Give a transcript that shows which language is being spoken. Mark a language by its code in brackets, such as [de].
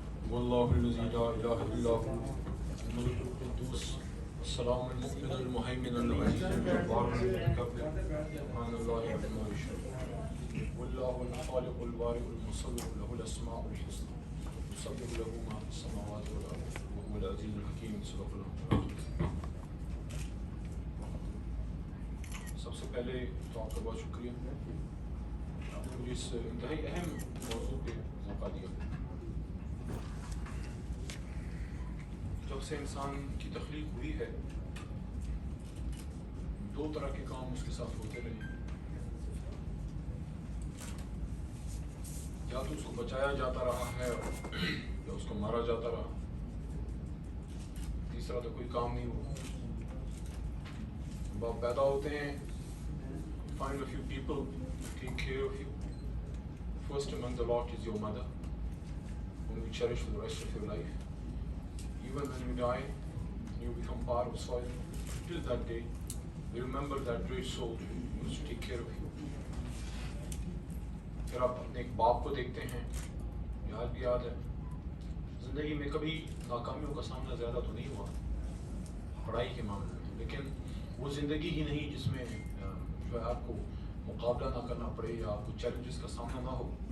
[ar] والله الذي لا اله الا هو الملك القدوس السلام المؤمن المهيمن العزيز الجبار المتكبر سبحان الله عما يشركون والله الخالق البارئ المصور له الاسماء الحسنى يسبح له ما في السماوات والارض وهو العزيز الحكيم صدق الله. [ur] سب سے پہلے تو آپ کا بہت شکریہ، آپ نے مجھے اس انتہائی اہم موضوع پہ موقع دیا. جب سے انسان کی تخلیق ہوئی ہے دو طرح کے کام اس کے ساتھ ہوتے رہے، یا تو اس کو بچایا جاتا رہا ہے یا اس کو مارا جاتا رہا، تیسرا تو کوئی کام نہیں ہوا. جب آپ پیدا ہوتے ہیں [en] find a few people who take care of you. First among the lot is your mother, whom you cherish for the rest of your life. Even when you die, you become part of soil. Till that day, you remember that great soul who used to take care of you. [ur] پھر آپ اپنے ایک باپ کو دیکھتے ہیں، یاد بھی یاد ہے زندگی میں کبھی ناکامیوں کا سامنا زیادہ تو نہیں ہوا پڑھائی کے معاملے میں، لیکن وہ زندگی ہی نہیں جس میں جو ہے آپ کو مقابلہ نہ کرنا پڑے یا آپ کو چیلنجز کا سامنا نہ ہو.